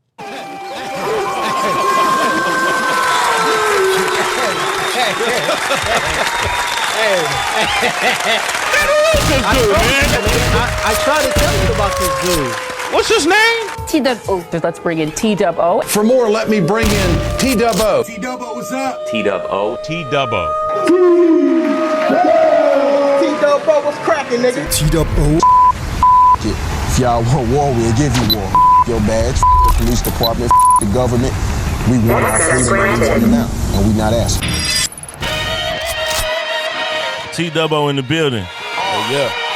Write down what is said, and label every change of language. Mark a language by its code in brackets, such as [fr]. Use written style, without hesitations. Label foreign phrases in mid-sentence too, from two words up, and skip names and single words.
[en] I tried to tell you about this dude. What's his name? T-DUBB-O. Let's bring in T-DUBB-O. For more, let me bring in T-DUBB-O. T-DUBB-O, what's up? T-DUBB-O. T-DUBB-O. T-DUBB-O, what's cracking, nigga? T-DUBB-O. If y'all want war, we'll give you war. Your badge, the police department, the government. We want our freedom and we want it now. And we not asking. T-DUBB-O in the building. Oh, yeah.